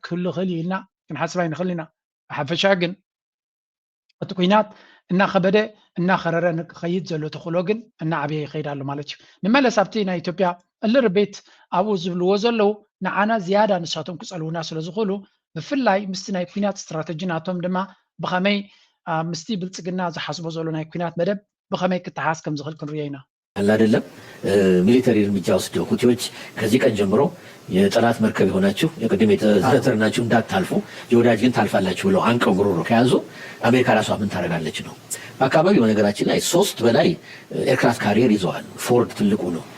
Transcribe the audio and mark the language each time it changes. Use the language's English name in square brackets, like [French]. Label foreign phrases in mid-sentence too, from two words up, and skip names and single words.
[Tigrinya] ክህሉ ይኽእል እዩ ኢልና ክንሓስብ ኣይንኽእል ኢና ብሓፈሻ ግን እቲ ኩናት እናኸበደ እናኸረረ ንክኸይድ ዘሎ ተኽእሎ ግን እናዓብየ ይኸይድ ኣሎ ማለት እዩ ንመለስ ኣብቲ ናይ ኢትዮጵያ እልርቤት ኣብኡ ዝብልዎ ዘለው ንዓና ዝያዳ ንሳቶም ክፀልውና ስለ ዝኽእሉ ብፍላይ ምስቲ ናይ ኩናት ስትራተጂ ናቶም ድማ ብኸመይ ምስቲ ብልፅግና ዝሓስቦ ዘሎ ናይ ኩናት መደብ ብኸመይ ክትሓስ ከም ዝኽእል ክንርዮ ኢና [Amharic] አለ አይደለም ሚሊተሪ እርምጃ ወስደው ሁቲዎች ከዚህ ቀን ጀምሮ የጠላት መርከብ የሆናችሁ የቅድም የተዘረዘርናችሁ እንዳታልፉ የወዳጅ ግን ታልፋላችሁ ብለው አንቀው ጉሮሮ ከያዙ አሜሪካ ራሷ ምን ታደርጋለች ነው። በአካባቢው በነገራችን ላይ 3 በላይ [English] aircraft carrier [Amharic] ይዘዋል። ፎርድ ትልቁ ነው።